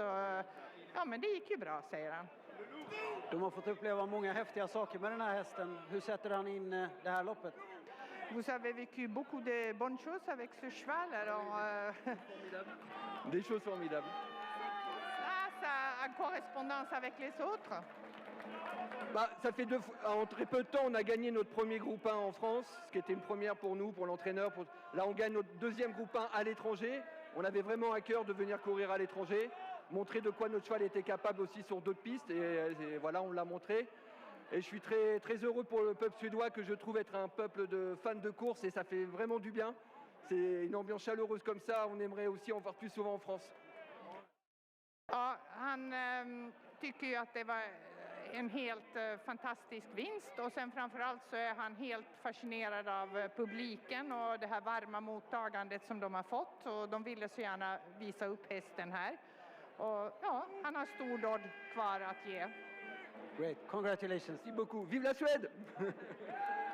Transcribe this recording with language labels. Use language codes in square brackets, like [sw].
[sv] Så ja, men det gick ju bra, säger han. De har fått uppleva många häftiga saker med den här hästen. Hur sätter han in det här loppet? [fr] Vous avez vécu beaucoup de bonnes choses avec ce cheval, alors Des choses formidables. ça en correspondance avec les autres. Bah, ça fait en très peu de temps, on a gagné notre premier groupe 1 en France, ce qui était une première pour nous, pour l'entraîneur. Là, on gagne notre deuxième groupe 1 à l'étranger. On avait vraiment à cœur de venir courir à l'étranger, montrer de quoi notre cheval était capable aussi sur d'autres pistes. Et voilà, on l'a montré. Et je suis très, très heureux pour le peuple suédois, que je trouve être un peuple de fans de course, et ça fait vraiment du bien. C'est une ambiance chaleureuse comme ça, on aimerait aussi en voir plus souvent en France. [sv] Ja, han tycker ju att det var en helt fantastisk vinst, och sen framförallt så är han helt fascinerad av publiken och det här varma mottagandet som de har fått, och de ville så gärna visa upp hästen här. Och ja, han har stor dodd kvar att ge. [en] Great, congratulations. [fr] Merci beaucoup. Vive la Suède!